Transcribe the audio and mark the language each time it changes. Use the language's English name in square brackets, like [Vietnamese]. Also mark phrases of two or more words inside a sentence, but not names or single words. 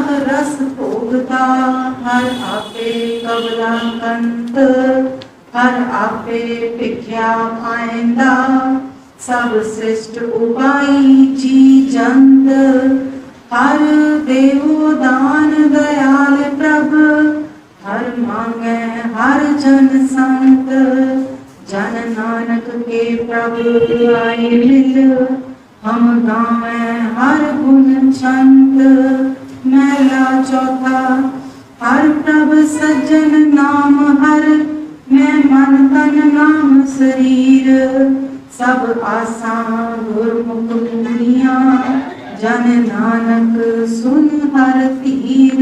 [Punjabi] ਰਸ ਭੋਗਤਾ ਹਰਿ ਆਪੇ ਕਵਲਾ ਕੰਤ ਹਰਿ ਆਪੇ ਭਿਖਿਆ ਖਾਇੰਦਾ ਸਭ ਸ੍ਰਿਸਟਿ ਉਪਾਈ ਜੀਅ ਜੰਤ ਹਰਿ ਦੇਵਹੁ ਦਾਨੁ ਦਇਆਲ ਪ੍ਰਭ ਹਰਿ ਮਾਂਗੇ ਹਰਿ ਜਨ ਸੰਤ ਜਨ ਨਾਨਕ ਕੇ ਪ੍ਰਭੁ ਆਇ ਮਿਲੁ ਹਮ ਗਾਵੇ ਹਰਿ ਗੁਣ ਛੰਦ। ਮਹਲਾ ਚੌਥਾ। ਹਰਿ ਪ੍ਰਭ ਸਜਣ ਨਾਮੁ ਹਰਿ ਮੈ ਮਨਿ ਤਨਿ ਨਾਮੁ ਸਰੀਰ ਸਭਿ ਆਸਾ ਗੁਰਮੁਖਿ ਪੂਰੀਆ ਜਨ ਨਾਨਕ ਸੁਣਿ ਹਰਿ ਧੀਰ।